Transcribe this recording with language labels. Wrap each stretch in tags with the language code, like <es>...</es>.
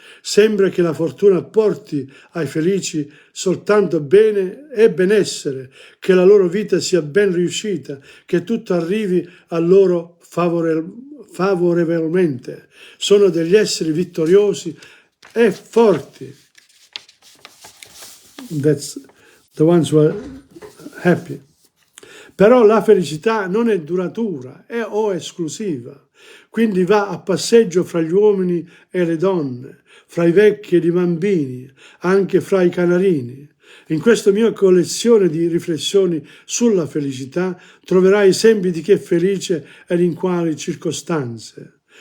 <it>Sembra che la fortuna porti ai felici soltanto bene e benessere, che la loro vita sia ben riuscita, che tutto arrivi a loro favorevolmente. Sono degli esseri vittoriosi e forti.</it> <en>That's the ones who are happy.</en> <it>Però la felicità non è duratura o esclusiva, quindi va a passeggio fra gli uomini e le donne, fra i vecchi ed i bambini, anche fra i canarini. In questa mia collezione di riflessioni sulla felicità troverai esempi di chi è felice ed in quali circostanze.</it>